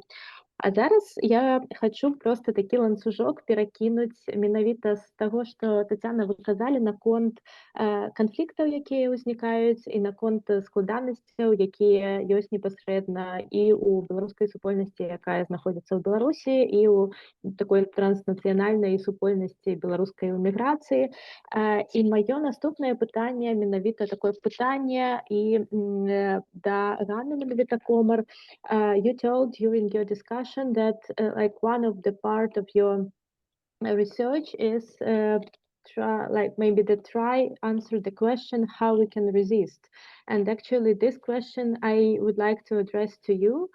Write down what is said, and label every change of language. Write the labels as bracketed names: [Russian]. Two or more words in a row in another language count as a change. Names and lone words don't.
[Belarusian] А зараз я хочу просто такі ланцужок перакінуць менавіта з таго, што, Таццяна, вы казалі наконт канфліктаў, якія ўзнікаюць, і наконт складанасцяў, якія ёсць непасрэдна і ў беларускай супольнасці, якая знаходзіцца ў Беларусі, і ў такой транснацыянальнай супольнасці беларускай эміграцыі. І маё наступнае пытанне, менавіта такое пытанне і да Ганны, менавіта Комар. [English] You told during your discussion that one of the part of your research is try answer the question how we can resist. And actually this question I would like to address to you.